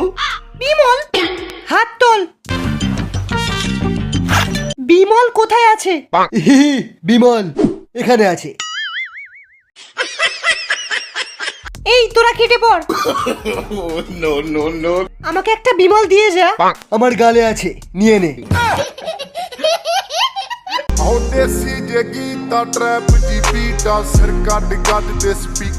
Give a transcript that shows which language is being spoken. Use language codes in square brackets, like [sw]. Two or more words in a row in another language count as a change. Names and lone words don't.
[bn] বিমল? হাত তোল। বিমল কোথায় আছে? বিমল এখানে আছে। এই তোরা কেটে পড়। আমাকে একটা বিমল দিয়ে যা। আমার গালে আছে, নিয়ে নে। [pa] ਦੇਸੀ ਜੇ ਗੀਤਾ ਟਰੈਪ ਦੀ ਬੀਟਾ ਸਿਰ ਕੱਢ ਕੱਢ ਦੇ ਸਪੀਕਰ